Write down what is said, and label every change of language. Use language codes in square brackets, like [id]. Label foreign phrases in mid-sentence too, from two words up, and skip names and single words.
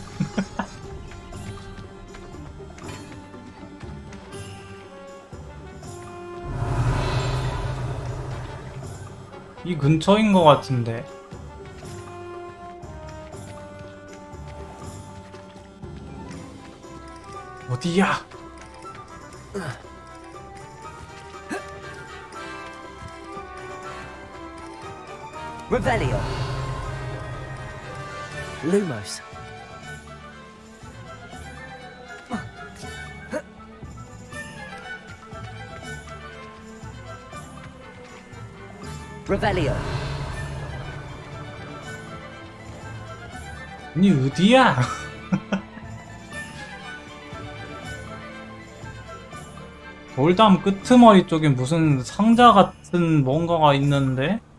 [ko] 이 근처인 것 같은데. 어디야? [la] Revelio. Lumos. Revelio. [ko] 아니 어디야? 돌담 끄트머리 쪽에 무슨 상자 같은 뭔가가 있는데?